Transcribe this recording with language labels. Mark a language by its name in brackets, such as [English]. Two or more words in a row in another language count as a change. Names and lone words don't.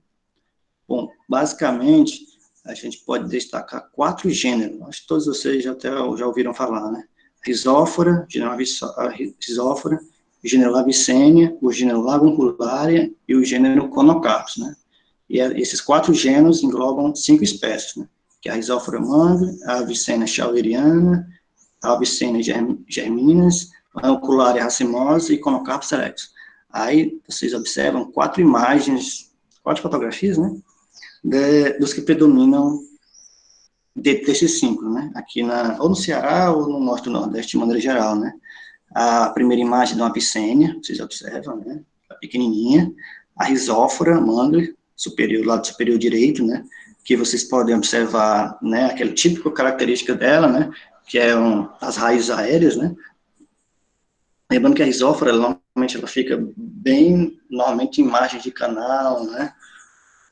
[Portuguese] Bom, basicamente, a gente pode destacar 4 gêneros, acho que todos vocês já ouviram falar, né? Rhizóphora, gênero Rhizóphora, o gênero Lavicenia, o gênero Laguncularia e o gênero Conocarpus, né? E esses 4 gêneros englobam 5 espécies, né? Que é a Rhizóphora manga, a Avicenia shaweriana, a Avicenia germinas, a Laguncularia racemosa e Conocarpus erectus. Aí vocês observam 4 imagens, 4 fotografias, né? Dos que predominam desses 5, né? Aqui ou no Ceará ou no norte do Nordeste, de maneira geral, né? A primeira imagem de uma Avicenia, vocês observam, né? A pequenininha. A Rhizóphora manga, superior, lado superior direito, né? Que vocês podem observar, né? Aquela típica característica dela, né? Que é as raízes aéreas, né? Lembrando que a Rhizóphora, normalmente, ela fica bem, normalmente, em margem de canal, né? Certo?